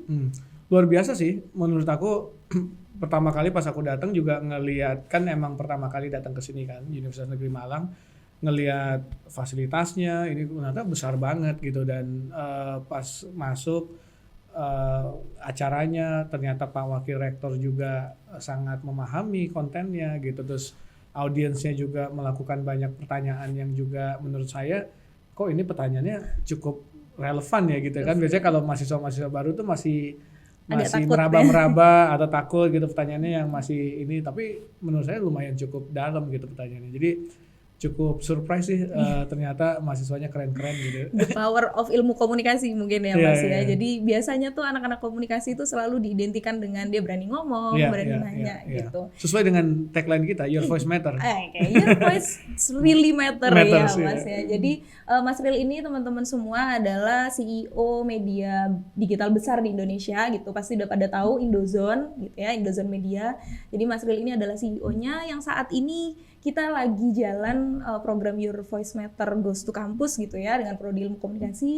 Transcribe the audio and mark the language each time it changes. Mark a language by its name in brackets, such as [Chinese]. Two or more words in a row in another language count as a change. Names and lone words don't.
[Indonesian] Luar biasa sih, menurut aku. Pertama kali pas aku datang juga ngelihat, kan emang pertama kali datang ke sini kan, Universitas Negeri Malang, ngelihat fasilitasnya ini ternyata besar banget gitu, dan pas masuk acaranya ternyata Pak Wakil Rektor juga sangat memahami kontennya gitu, terus audiensnya juga melakukan banyak pertanyaan yang juga menurut saya kok ini pertanyaannya cukup relevan ya gitu kan. Biasanya kalau mahasiswa-mahasiswa baru tuh masih meraba-meraba atau takut gitu pertanyaannya yang masih ini, tapi menurut saya lumayan cukup dalam gitu pertanyaannya. Jadi cukup surprise sih, ternyata mahasiswanya keren-keren gitu. [English] The power of [Indonesian] ilmu komunikasi mungkin ya Mas ya. Jadi biasanya tuh anak-anak komunikasi itu selalu diidentikan dengan dia berani ngomong, berani nanya gitu. Sesuai dengan tagline kita, Your Voice Matter. [English] Your voice really matter [Indonesian] ya Mas ya. Jadi Mas Ril ini teman-teman semua adalah CEO media digital besar di Indonesia gitu. Pasti udah pada tahu Indozone gitu ya, Indozone Media. Jadi Mas Ril ini adalah CEO-nya yang saat ini kita lagi jalan program Your Voice Matter Goes to Campus gitu ya, dengan prodi ilmu komunikasi.